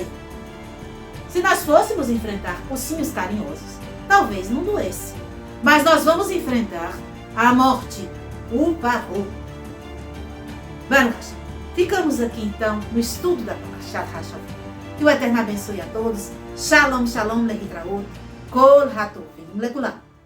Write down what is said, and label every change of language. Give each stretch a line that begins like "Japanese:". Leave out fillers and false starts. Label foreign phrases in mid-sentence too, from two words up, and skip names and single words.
Portuguese: Se nós fôssemos enfrentar ursinhos carinhosos, talvez não doesse. Mas nós vamos enfrentar a morte, o parou.
Hebrew: ברוך השם.
Portuguese: Ficamos aqui então no estudo da
Hebrew: פרשת השבוע.
Portuguese: Que o Eterno abençoe a todos.
Hebrew: שלום, שלום, להתראות. כל הטובים לכולם.